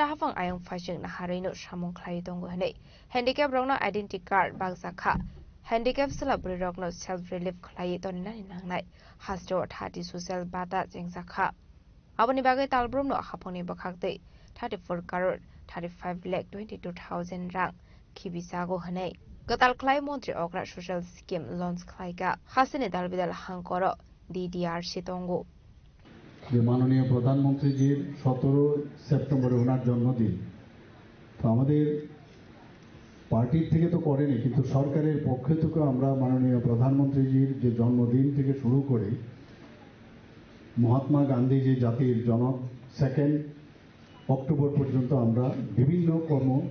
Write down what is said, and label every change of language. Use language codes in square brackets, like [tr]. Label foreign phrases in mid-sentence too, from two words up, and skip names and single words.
[trp] hafang ayong phasing na harino samung khlai tongo hene handicap rokno [en] identity card [trp] bagsakha handicap celebry rokno self relief khlai toninani nangnai hasto thati social bata jengjakha aboni bagai talbrumno haponi bakhakte 34 crore 35,22,000 rang khibisago hene gatal khlai montri okra [en] social scheme loans [trp] khlaika hasine dalbidal hangkoro DDRC tongo [bn] যে মাননীয় প্রধানমন্ত্রীজির 17 সেপ্টেম্বরে ওনার জন্মদিন তো আমাদের পার্টির থেকে তো করেনি কিন্তু সরকারের পক্ষ থেকে আমরা মাননীয় প্রধানমন্ত্রীজির যে জন্মদিন থেকে শুরু করে মহাত্মা গান্ধী যে জাতির জনক 2 অক্টোবর পর্যন্ত আমরা বিভিন্ন কর্ম